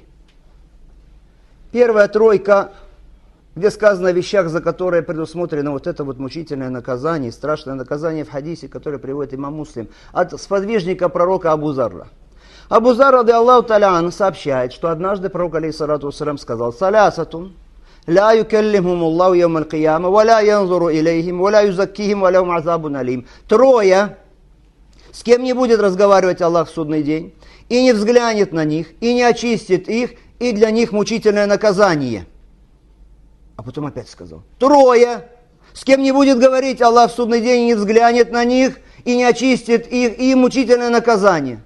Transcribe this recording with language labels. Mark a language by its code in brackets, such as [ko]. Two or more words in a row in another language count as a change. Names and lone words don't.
[ru] Первая тройка, где сказано о вещах, за которые предусмотрено вот это вот мучительное наказание, страшное наказание в хадисе, которое приводит имам Муслим, от сподвижника пророка Абу Зарра. Абу Зар, [ar] رضي الله تعالى, [ru] сообщает, что однажды пророк, [ar] عليه الصلاة والسلام, [ru] сказал: [ar] «ثلاثة لا يكلمهم الله يوم القيامة ولا ينظر إليهم ولا يزكيهم ولهم عذاب أليم». [ru] 3, с кем не будет разговаривать Аллах в судный день, и не взглянет на них, и не очистит их, и для них мучительное наказание. А потом опять сказал: 3, с кем не будет говорить Аллах в судный день, и не взглянет на них, и не очистит их, и мучительное наказание.